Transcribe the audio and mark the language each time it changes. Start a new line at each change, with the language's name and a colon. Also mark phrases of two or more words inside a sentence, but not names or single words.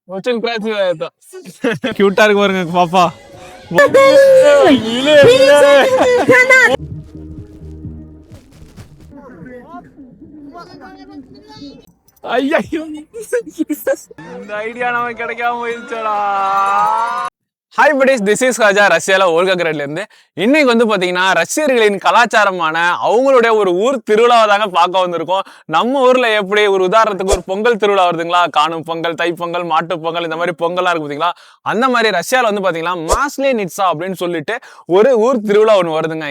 Russian: Очень красивая это.
Tamil: Cute இருக்கு பாருங்க பாப்பா. ஐயோ இந்த ஐடியா நமக்கு கிடைக்காம போயிடுச்சடா.
English: Hi buddies, this is
Tamil: ஹஜா ரஷ்யால ஓல்காகிராட்ல இருந்து. இன்னைக்கு வந்து பாத்தீங்கன்னா ரஷ்யர்களின் கலாச்சாரமான அவங்களுடைய ஒரு ஊர் திருவிழாவை தாங்க பார்க்க வந்திருக்கோம். நம்ம ஊர்ல எப்படி ஒரு உதாரணத்துக்கு ஒரு பொங்கல் திருவிழா வருதுங்களா, காணும் பொங்கல், தைப்பொங்கல், மாட்டு பொங்கல், இந்த மாதிரி பொங்கல்லாம் இருக்கு பாத்தீங்களா, அந்த மாதிரி ரஷ்யால வந்து பாத்தீங்கன்னா மாஸ்லேனிட்சா அப்படின்னு சொல்லிட்டு ஒரு ஊர் திருவிழா ஒன்று வருதுங்க.